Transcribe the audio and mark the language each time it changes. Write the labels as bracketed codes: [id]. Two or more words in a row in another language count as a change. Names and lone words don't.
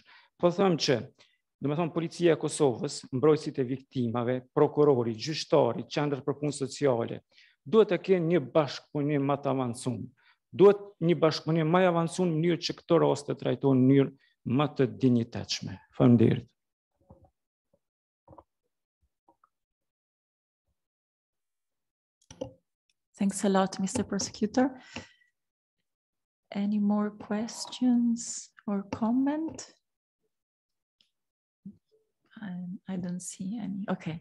[sq] Po them që domethënë policia e Kosovës, mbrojtësit e viktimave, prokurori, gjyqtari, qendrat për punë sociale, duhet të kenë një bashkëpunim më të avancuar. Duhet një bashkëpunim më i avancuar në mënyrë që këto raste të trajtohen në mënyrë më të dinjitetshme. Faleminderit. [en] Thanks a lot, Mr. Prosecutor. Any more questions or comment? I don't see any. Okay.